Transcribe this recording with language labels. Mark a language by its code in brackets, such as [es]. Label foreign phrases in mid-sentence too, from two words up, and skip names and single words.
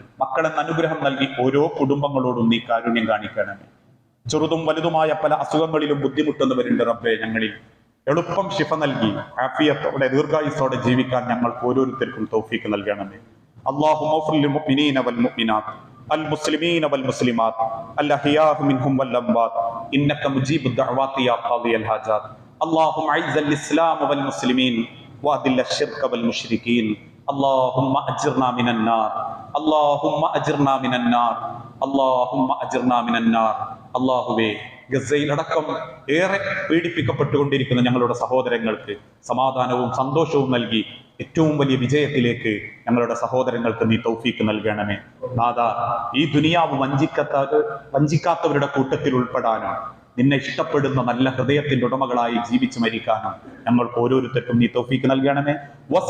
[ml] മക്കളെന്ന് അനുഗ്രഹം നൽകി ഓരോ കുടുംബങ്ങളോടും നീ കാരുണ്യം കാണിക്കണമേ. ചെറുതും വലുതുമായ പല അസുഖങ്ങളിലും ബുദ്ധിമുട്ടുന്നവരുണ്ട് റബ്ബേ. ഞങ്ങളിൽ എളുപ്പം ശിഫ നൽകി ആഫിയത്തോടെ ദീർഘായുസ്സോടെ ജീവിക്കാൻ ഞങ്ങൾക്ക് ഓരോരുത്തർക്കും തൗഫീക്ക് നൽകണമേ. [ar] اللهم اغفر للمؤمنين والمؤمنات المسلمين والمسلمات الأحياء منهم والأموات إنك مجيب الدعوات يا قاضي الحاجات. اللهم أعز الإسلام والمسلمين وأذل الشرك والمشركين. اللهم أجرنا من النار، اللهم أجرنا من النار، اللهم أجرنا من النار. [ml] അല്ലാഹുവേ, ഗസയിലടക്കം ഏറെ പീഡിപ്പിക്കപ്പെട്ടുകൊണ്ടിരിക്കുന്ന ഞങ്ങളുടെ സഹോദരങ്ങൾക്ക് സമാധാനവും സന്തോഷവും നൽകി ഏറ്റവും വലിയ വിജയത്തിലേക്ക് ഞങ്ങളുടെ സഹോദരങ്ങൾക്ക് നീ തൗഫീക്ക് നൽകണമേ. നാഥാ, ഈ ദുനിയാവ് വഞ്ചിക്കാത്തവരുടെ കൂട്ടത്തിൽ ഉൾപ്പെടാനും നിന്നെ ഇഷ്ടപ്പെടുന്ന നല്ല ഹൃദയത്തിന്റെ ഉടമകളായി ജീവിച്ചു മരിക്കാനും ഞങ്ങൾക്ക് ഓരോരുത്തർക്കും നീ തൗഫീക്ക് നൽകണമേ.